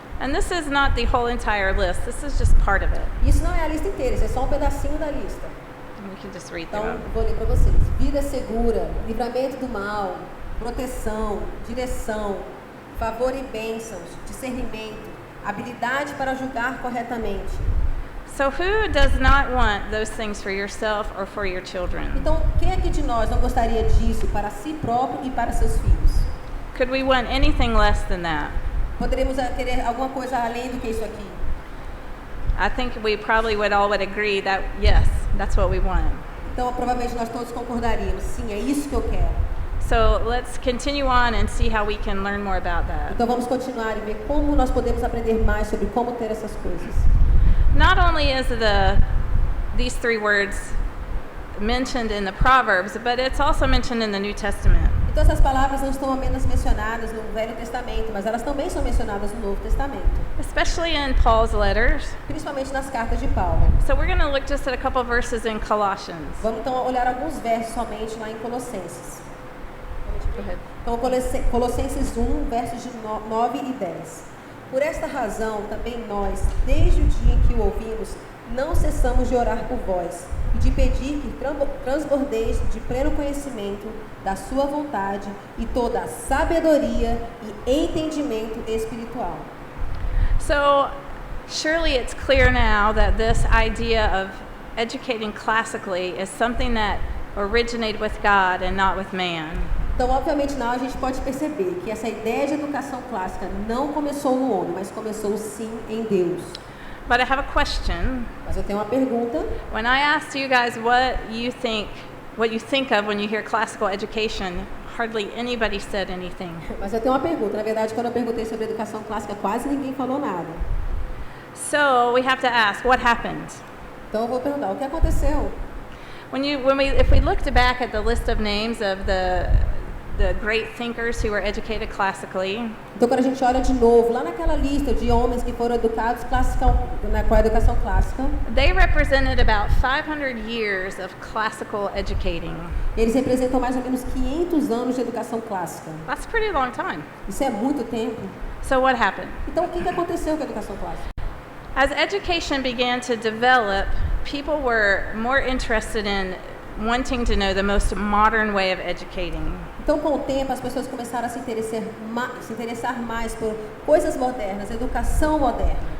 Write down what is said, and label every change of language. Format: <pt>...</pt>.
<en>And this is not the whole entire list. This is just part of it.</en> <pt>Isso não é a lista inteira, isso é só um pedacinho da lista.</pt> <en>And we can just read</en> <pt>Então,</pt> <en>them.</en> <pt>vou ler para vocês. Vida segura, livramento do mal, proteção, direção, favor e bênçãos, discernimento, habilidade para julgar corretamente.</pt> <en>So who does not want those things for yourself or for your children?</en> <pt>Então, quem aqui de nós não gostaria disso para si próprio e para seus filhos?</pt> <en>Could we want anything less than that?</en> <pt>Poderíamos querer alguma coisa além do que isso aqui?</pt> <en>I think we probably would all agree that yes, that's what we want.</en> <pt>Então, provavelmente nós todos concordaríamos. Sim, é isso que eu quero.</pt> <en>So let's continue on and see how we can learn more about that.</en> <pt>Então, vamos continuar e ver como nós podemos aprender mais sobre como ter essas coisas.</pt> <en>Not only is these 3 words mentioned in the Proverbs, but it's also mentioned in the New Testament.</en> <pt>Então essas palavras não estão apenas mencionadas no Velho Testamento, mas elas também são mencionadas no Novo Testamento.</pt> <en>Especially in Paul's letters.</en> <pt>Principalmente nas cartas de Paulo.</pt> <en>So we're going to look just at a couple verses in Colossians.</en> <pt>Vamos então olhar alguns versos somente lá em Colossenses.</pt> <en>Go ahead.</en> <pt>Então Colossenses 1, versos de 9 e 10. Por esta razão, também nós, desde o dia em que o ouvimos, não cessamos de orar por vós e de pedir que transbordeis de pleno conhecimento da sua vontade e toda a sabedoria e entendimento espiritual.</pt> <en>So surely it's clear now that this idea of educating classically is something that originated with God and not with man.</en> <pt>Então, obviamente, não, a gente pode perceber que essa ideia de educação clássica não começou no homem, mas começou sim em Deus.</pt> <en>But I have a question.</en> <pt>Mas eu tenho uma pergunta.</pt> <en>When I asked you guys what you think of when you hear classical education, hardly anybody said anything.</en> <pt>Mas eu tenho uma pergunta. Na verdade, quando eu perguntei sobre educação clássica, quase ninguém falou nada.</pt> <en>So we have to ask, what happened?</en> <pt>Então eu vou perguntar, o que aconteceu?</pt> <en>If we looked back at the list of names of the great thinkers who were educated classically.</en> <pt>Então quando a gente olha de novo lá naquela lista de homens que foram educados com a educação clássica,</pt> <en>they represented about 500 years of classical educating.</en> <pt>Eles representam mais ou menos 500 anos de educação clássica.</pt> <en>That's a pretty long time.</en> <pt>Isso é muito tempo.</pt> <en>So what happened?</en> <pt>Então o que aconteceu com a educação clássica?</pt> <en>As education began to develop, people were more interested in wanting to know the most modern way of educating.</en> <pt>Então, com o tempo, as pessoas começaram a se interessar mais por coisas modernas, educação moderna.</pt>